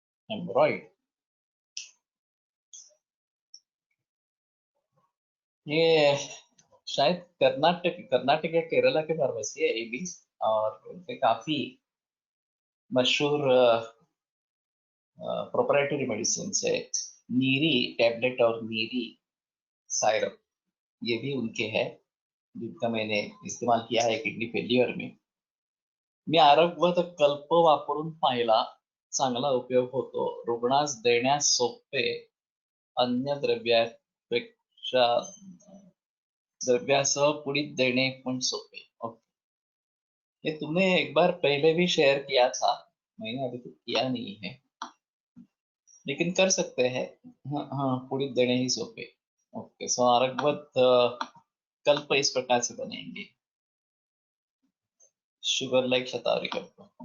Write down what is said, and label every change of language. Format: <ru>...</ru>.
<hi>एम्ब्रॉयड, ये शायद कर्नाटक कर्नाटक या केरला के फार्मेसी है एबी, और उनके काफी मशहूर प्रोप्राइटरी मेडिसिन है। नीरी टैबलेट और नीरी सायरप, ये भी उनके हैं, जिनका मैंने इस्तेमाल किया है किडनी फेल्युअर में।</hi> <mr>मी आरोग्यवत कल्प वापरून पाहिला, चांगला उपयोग होतो, रुग्णास देण्यास सोपे, अन्य द्रव्यापेक्षा द्रव्यासह पुढील देणे पण सोपे।</mr> <hi>ये तुमने एक बार पहले भी शेयर किया था, मैंने अभी तक किया नहीं है, लेकिन कर सकते हैं। हाँ हाँ, पूरी देने ही सोपे। ओके, सो आरगवत कल्प इस प्रकार से बनेंगे, शुगर लाइक शतावरी कल्प।</hi>